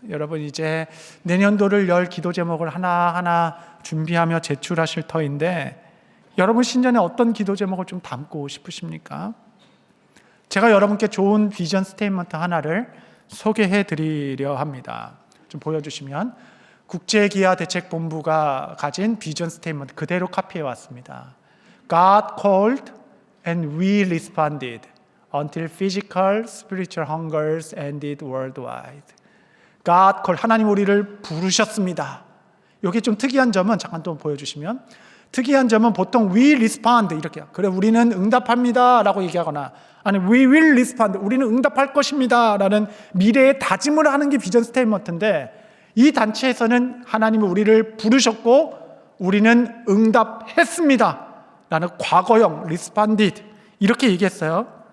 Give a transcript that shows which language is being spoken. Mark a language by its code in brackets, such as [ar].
[ko] 여러분, 이제 내년도를 열 기도 제목을 하나하나 준비하며 제출하실 터인데 여러분, 신년에 어떤 기도 제목을 좀 담고 싶으십니까? 제가 여러분께 좋은 비전 스테이트먼트 하나를 소개해 드리려 합니다. 좀 보여주시면, 국제기아대책본부가 가진 비전 스테이트먼트 그대로 카피해 왔습니다. [en] God called and we responded until physical, spiritual hungers ended worldwide. God called, [ko] 하나님 우리를 부르셨습니다. 여기 좀 특이한 점은 잠깐 또 보여주시면, 특이한 점은 보통 [en] we respond [ko] 이렇게, 그래 우리는 응답합니다 라고 얘기하거나, 아니 [en] we will respond, [ko] 우리는 응답할 것입니다 라는 미래의 다짐을 하는 게 비전 스테이트먼트인데, 이 단체에서는 하나님이 우리를 부르셨고 우리는 응답했습니다 라는 과거형 responded 이렇게 얘기했어요.